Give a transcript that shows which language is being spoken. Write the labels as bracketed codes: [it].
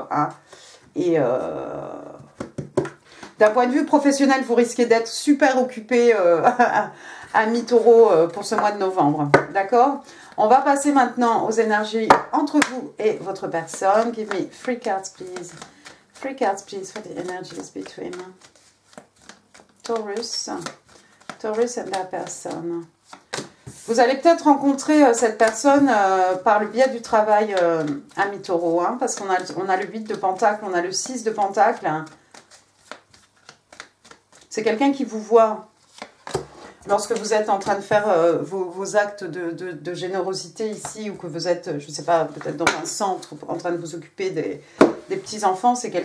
[fr] Hein, et... d'un point de vue professionnel, vous risquez d'être super occupé amis taureau pour ce mois de novembre. D'accord? On va passer maintenant aux énergies entre vous et votre personne. [en] Give me 3 cards, please. 3 cards, please, for the energies between Taurus and that person. [fr] Vous allez peut-être rencontrer cette personne par le biais du travail amis taureau, hein, parce qu'on a le 8 de pentacle, on a le 6 de pentacle. Hein. C'est quelqu'un qui vous voit lorsque vous êtes en train de faire vos actes de générosité ici, ou que vous êtes, je ne sais pas, peut-être dans un centre en train de vous occuper des petits-enfants.